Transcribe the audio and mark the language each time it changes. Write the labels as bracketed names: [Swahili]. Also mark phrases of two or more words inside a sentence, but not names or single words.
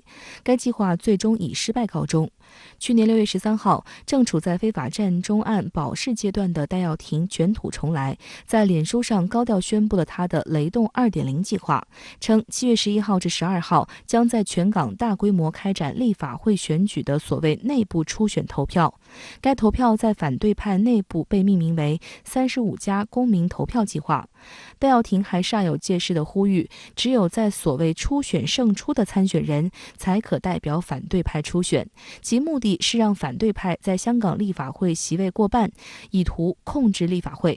[Chinese] 該計劃最終以失敗告終。去年6月13號，正處在非法佔中案保釋階段的戴耀廷捲土重來，在臉書上高調宣布了他的雷動2.0計劃，稱7月11號至12號將在全港大規模開展立法會選舉的所謂內部初選投票。该投票在反对派内部被命名为35加公民投票计划。戴耀廷还煞有介事地呼吁，只有在所谓初选胜出的参选人才可代表反对派初选，其目的是让反对派在香港立法会席位过半，以图控制立法会。